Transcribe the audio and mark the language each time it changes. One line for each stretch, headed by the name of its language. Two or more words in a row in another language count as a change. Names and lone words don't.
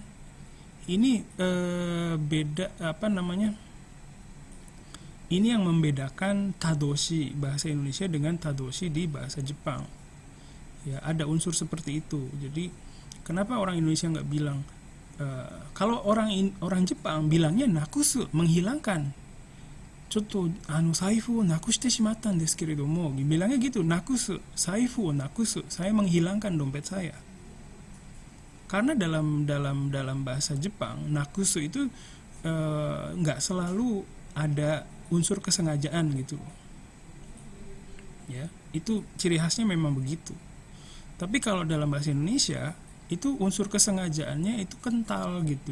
Indonesian: Ini beda ini yang membedakan tadoshi bahasa Indonesia dengan tadoshi di bahasa Jepang ya, ada unsur seperti itu. Jadi kenapa orang Indonesia nggak bilang kalau orang Jepang bilangnya nakusu, menghilangkan.
Japanese: ちょっと財布をなくしてしまったですけれども,
Indonesian: bilangnya gitu,
Japanese: なくす、財布をなくす,
Indonesian: saya menghilangkan dompet saya. Karena dalam bahasa Jepang nakusu itu nggak selalu ada unsur kesengajaan gitu loh. Ya, itu ciri khasnya memang begitu. Tapi kalau dalam bahasa Indonesia itu unsur kesengajaannya itu kental gitu.